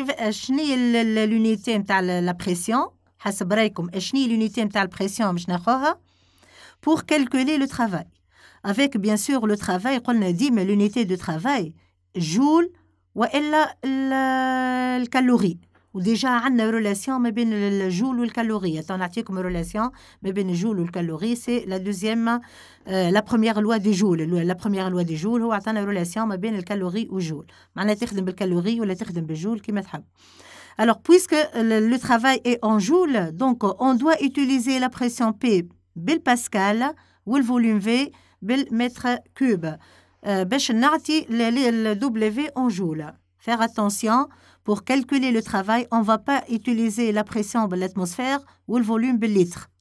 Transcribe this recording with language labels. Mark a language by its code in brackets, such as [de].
[ar] شنو هي l'unité نتاع la pression؟ حسب رايكم شنو هي l'unité نتاع la pression باش ناخذها [fr] pour calculer le travail. Avec bien sûr le travail, [ar] قلنا ديما [fr] l'unité de travail, joule وإلا الكالوري. [ar] وديجا عندنا relation ما بين الجول والكالوري. نعطيكم relation ما بين الجول والكالوري. [fr] C'est la deuxième, la première loi du joule. La première loi du joule [ar] هو عطانا relation ما بين الكالوري والجول. معناها تخدم بالكالوري ولا تخدم بالجول كما تحب. [fr] Alors, puisque le travail est en joule, donc on doit utiliser la pression P [ar] بالباسكال [fr] والvolume V بالمètre cube. [ar] باش نعطي [fr] le W en joule. Faire attention, pour calculer le travail, on ne va pas utiliser la pression de l'atmosphère ou le volume de litre.